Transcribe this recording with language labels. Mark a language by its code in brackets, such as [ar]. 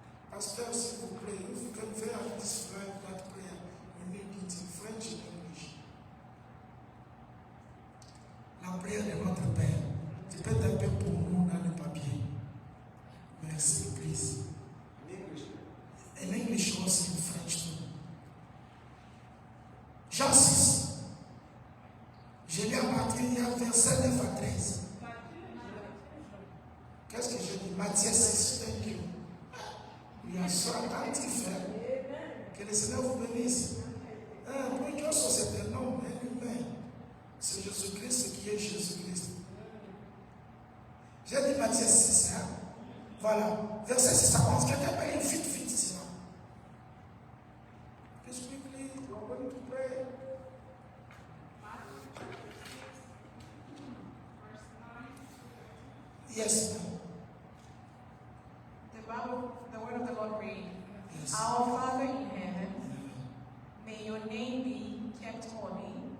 [fr] Pasteur, s'il vous plaît, [en] if you can very describe that prayer, we need it in French and English. [fr] La prière de notre Père. Tu peux taper pour nous dans le papier. Merci, please. [en] In English also in French too. [fr] Jean 6. Je lis à partir du verset 9 à 13. Qu'est-ce que je dis? [en] Matthieu 6, thank you. We are so attentifs. [fr] Que le Seigneur vous bénisse. Pour Dieu, c'est un homme, un humain. C'est Jésus-Christ qui est Jésus-Christ. J'ai dit Matthieu 6. Voilà. Verset 6 à 11. Quelqu'un peut lire vite, sinon. [en] Please quickly, we are going to pray. Yes, ma'am. The word of the Lord read. Yes. Our Father in heaven, may your name be kept holy.